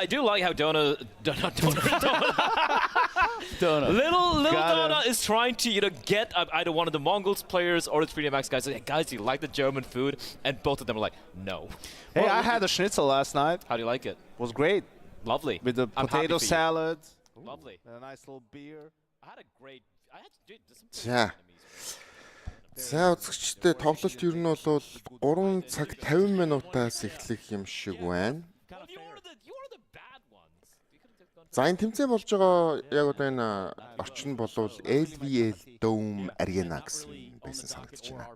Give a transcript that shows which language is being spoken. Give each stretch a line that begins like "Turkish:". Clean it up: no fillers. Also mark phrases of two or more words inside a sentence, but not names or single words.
English: I do like how Dona Little Donna is trying to get either one of the MONGOLZ players or the 3D Max guys. Hey, guys, do you like the German food? And both of them are like, no. Hey, I had a schnitzel last night. How do you like it? It was great. Lovely. With the potato salad. Lovely. And a nice little beer. I had a great.
Mongolian: За. За үзэгчдээ тоглолт ер нь бол 3 цаг 50 минутаас эхлэх юм шиг байна. За энэ тэмцээн болж байгаа яг одоо энэ орчин болвол LVL Dome Arena гэсэн байсан санагдаж байна.